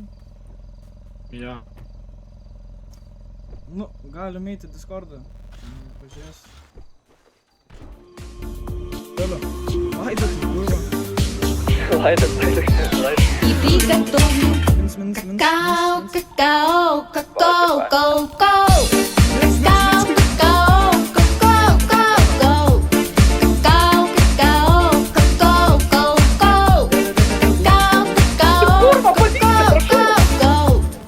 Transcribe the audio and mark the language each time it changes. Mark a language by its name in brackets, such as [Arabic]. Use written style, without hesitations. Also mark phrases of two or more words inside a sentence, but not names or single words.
[Lithuanian] Jo. Nu, galim eiti į Discordą. Pažiūrės. Toliau. Laidat, kurva. Laidat. Minus. Cacao, cacao, cacao, go, go. Cacao, cacao, cacao, go, go. Cacao, cacao, cacao, go, go. Cacao, cacao, cacao, go, go.